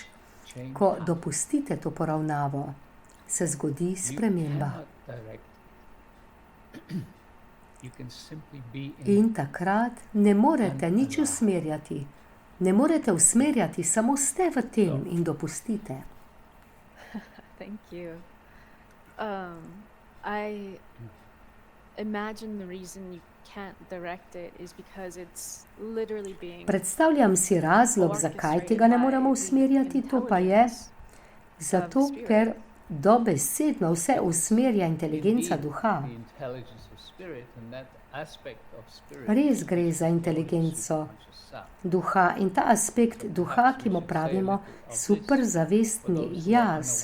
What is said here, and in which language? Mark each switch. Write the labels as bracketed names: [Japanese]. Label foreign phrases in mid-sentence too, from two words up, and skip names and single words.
[Slovenian] Ko dopustite to poravnavo, se zgodi sprememba. In takrat ne morete nič usmerjati. Ne morete usmerjati, samo ste v tem in dopustite. [English] Thank you. I imagine the reason you can't direct it is because it's literally being [Slovenian] Predstavljam si razlog, zakaj tega ne moremo usmerjati, to pa je zato, ker dobesedno vse usmerja inteligenca duha. Res gre za inteligenco duha in ta aspekt duha, ki mu pravimo superzavestni jaz.